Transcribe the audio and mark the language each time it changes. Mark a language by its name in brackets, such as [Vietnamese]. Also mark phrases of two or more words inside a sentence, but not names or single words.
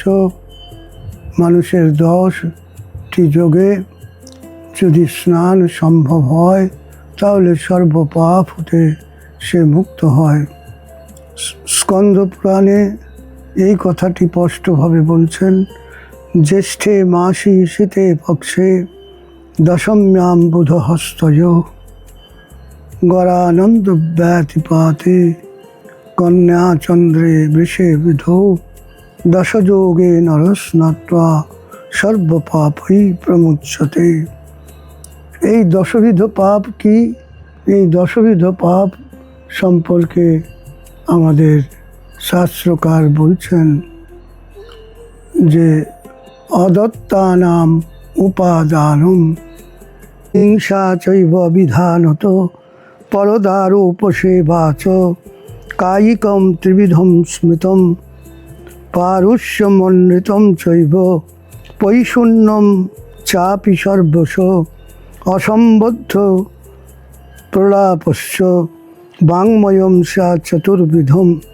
[Bangla] মানুষের 10টি যোগে যদি স্নান সম্ভব হয় তাহলে সর্বপাপ হতে সে মুক্ত হয়। স্কন্দ পুরাণে এই কথাটি স্পষ্টভাবে বলছেন, [Sanskrit] জ্যেষ্ঠে মাসি শীতে পক্ষে দশম্যাম বুধহস্তয় গরানন্দ ব্যতিপাতে কন্যা চন্দ্রে বৃষে বিধৌ দশযোগে নরস্নাত্বা সর্বপাপই প্রমুচ্যতে। [Bangla] এই দশবিধ পাপ কি? এই দশবিধ পাপ সম্পর্কে আমাদের শাস্ত্রকার বলছেন যে অদত্তানাম [Sanskrit] উপাদানম হিংসা চৈব বিধানত পরদারোপসেবা চ কায়িকম ত্রিবিধম স্মৃতম পারুষ্যমন্বিতম চৈব পৈশূন্যম চাপি সর্বশ অসম্বদ্ধ প্রলাপস্য বাংময়ম সা চতুর্বিধম